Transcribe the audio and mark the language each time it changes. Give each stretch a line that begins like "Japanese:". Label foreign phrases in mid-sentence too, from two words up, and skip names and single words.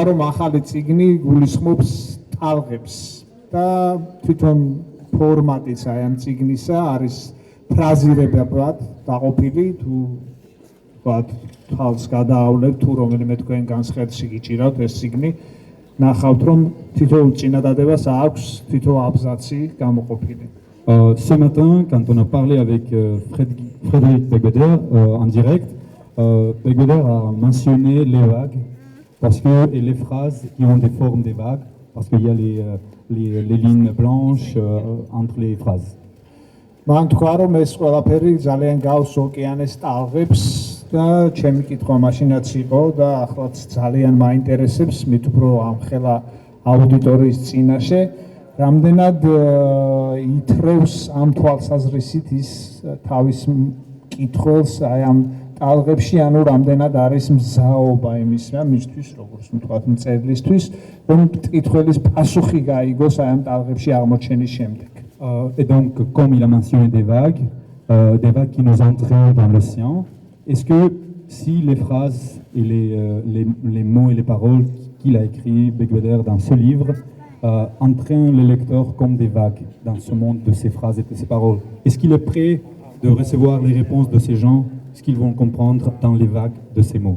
Georgian: რომ ახალი წიგნი გულისხმობს ტალღებს და თვითონ ფორმატიც აი ამ წიგნისა არის ფრაზირებებად დაყოფილი, თუ ვთქვათ, თვალს გადაავლებთ, თუ რომელიმე თქვენ განსხვავებაში გიჭირავთ ეს წიგნი, ნახავთ, რომ თითოეულ წინადადებას აქვს თითო აბზაცი გამოყოფილი.
French: Ce matin, quand on a parlé avec Frédéric Begeder en direct, Begeder a mentionné les vagues et les phrases qui ont des formes des vagues, parce qu'il y a les lignes blanches entre les phrases.
Georgian: მან თქვა, რომ ეს ყველაფერი ძალიან გავს ოკეანეს ტალღებს და ჩემი კითხვა მაშინაც იყო და ახლაც ძალიან მაინტერესებს, მით უფრო ამხელა აუდიტორიის წინაშე, რამდენად ითრევს ამ თვალსაზრისით ის თავის მკითხველს აი ამ ტალღებში ანუ რამდენად არის მზაობა იმის მისთვის როგორც ვთქვათ მწერლისთვის რომ მკითხველის პასუხი გაიგოს აი ამ ტალღებში აღმოჩენის შემდეგ.
French: Et donc, comme il a mentionné des vagues qui nous entraînent dans l'océan, est-ce que si les phrases et les mots et les paroles qu'il a écrits, Begweder, dans ce livre, entraînent les lecteurs comme des vagues dans ce monde de ces phrases et de ces paroles, est-ce qu'il est prêt de recevoir les réponses de ces gens, ce qu'ils vont comprendre dans les vagues de ces mots?